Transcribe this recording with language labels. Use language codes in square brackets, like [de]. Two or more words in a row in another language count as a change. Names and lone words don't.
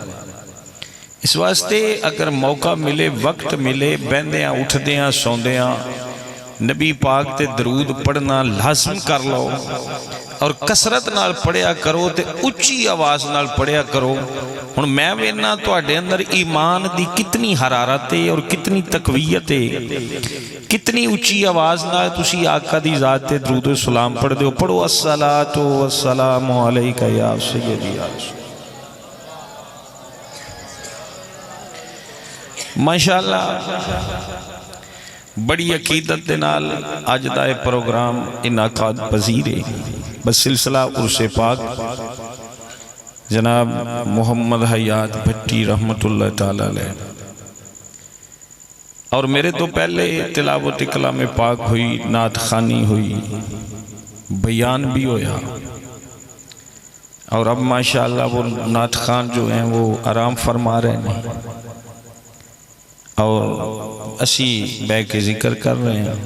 [pa] اس واسطے اگر موقع ملے، وقت ملے، بہندیاں اٹھدیاں سوندیاں نبی پاک تے درود پڑھنا لازم کر لو اور کثرت نال پڑھیا کرو تے اچی آواز نال پڑھیا کرو. ہن میں ویکھنا تہاڈے اندر ایمان دی کنی حرارت ہے اور کنی تقویت ہے، کنی اچی آواز نال تسیں آقا دی ذات تے درود سلام پڑھدے ہو. [ar] पढ़ो الصلاۃ والسلام علیک یا سیدی یا رسول. [pa] ماشاءاللہ بڑی عقیدت دے نال اج دا ایہہ پروگرام انعقاد پذیر ہے. [ur] بس سلسلہ عرس پاک جناب محمد حیات بھٹی [ar] رحمۃ اللہ تعالیٰ علیہ, [pa] اور میرے توں پہلے تلاوت کلام پاک ہوئی، نعت خوانی ہوئی، بیان وی ہویا, [ur] اور اب ماشاءاللہ وہ نعت خوان جو ہیں وہ آرام فرما رہے ہیں [pa] اور اسیں بہہ کے ذکر کر رہے ہیں.